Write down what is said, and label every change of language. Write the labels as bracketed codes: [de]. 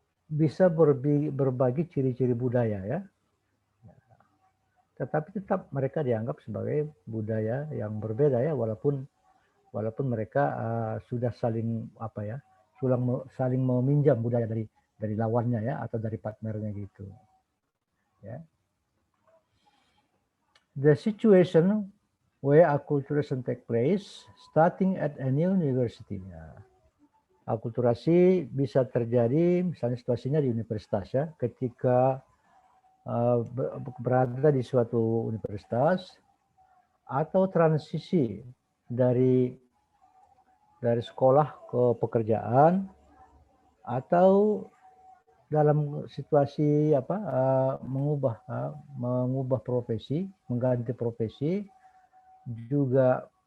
[id] bisa berbagi ciri-ciri budaya ya, tetapi tetap mereka dianggap sebagai budaya yang berbeda ya, walaupun mereka sudah saling saling meminjam budaya dari lawannya ya, atau dari partnernya gitu ya. [en] The situation where acculturation take place starting at a new university. [id] Ya. Akulturasi bisa terjadi misalnya situasinya di universitas ya, ketika berada di suatu universitas atau transisi dari sekolah ke pekerjaan, atau dalam situasi mengubah profesi, mengganti profesi, juga